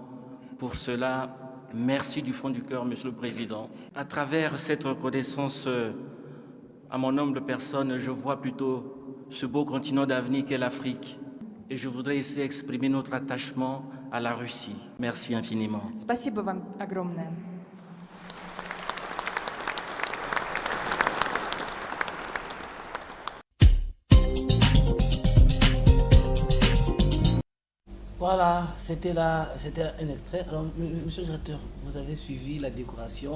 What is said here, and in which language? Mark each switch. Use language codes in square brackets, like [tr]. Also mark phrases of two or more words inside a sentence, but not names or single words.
[fr] Pour cela, merci du fond du cœur, Monsieur le Président. À travers cette reconnaissance, à mon humble personne, je vois plutôt ce beau continent d'avenir qu'est l'Afrique. Et je voudrais ici exprimer notre attachement à la Russie. Merci infiniment. [ru] Спасибо вам огромное. [fr] Voilà, c'était un extrait. Alors, monsieur le directeur, vous avez suivi la décoration.